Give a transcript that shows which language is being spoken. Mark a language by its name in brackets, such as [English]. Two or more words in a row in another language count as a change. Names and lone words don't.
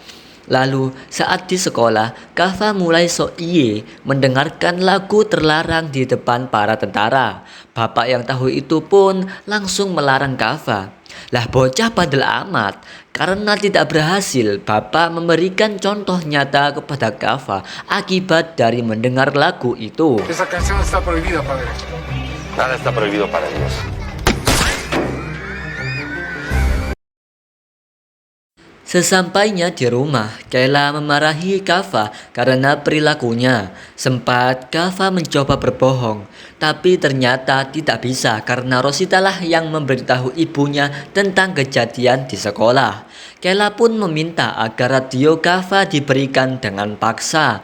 [Indonesian] Lalu saat di sekolah, Kava mulai sok iye mendengarkan lagu terlarang di depan para tentara. Bapak yang tahu itu pun langsung melarang Kava. Lah bocah bandel amat. Karena tidak berhasil, Bapak memberikan contoh nyata kepada Kava akibat dari mendengar lagu itu. [Spanish] Esa canción está prohibida, padre. Nada está prohibido para Dios. [Indonesian] Sesampainya di rumah, Kayla memarahi Kava karena perilakunya. Sempat Kava mencoba berbohong, tapi ternyata tidak bisa karena Rosita lah yang memberitahu ibunya tentang kejadian di sekolah. Kayla pun meminta agar radio Kava diberikan dengan paksa.